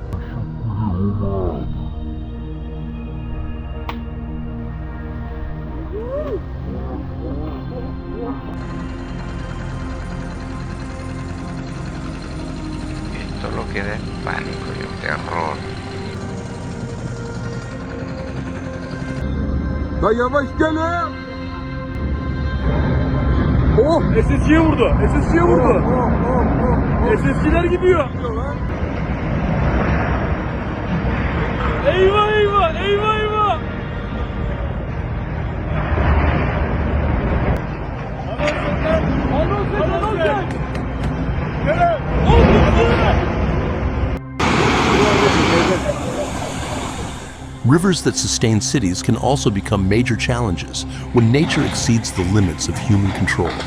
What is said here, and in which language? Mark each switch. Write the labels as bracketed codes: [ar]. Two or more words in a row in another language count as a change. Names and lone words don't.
[es] Esto lo que da es pánico y un terror. [tr] SS'ye vurdu. SS'ye vurdu. SS'çiler gidiyor. Eyvah eyvah eyvah eyvah. [en] Rivers that sustain cities can also become major challenges when nature exceeds the limits of human control.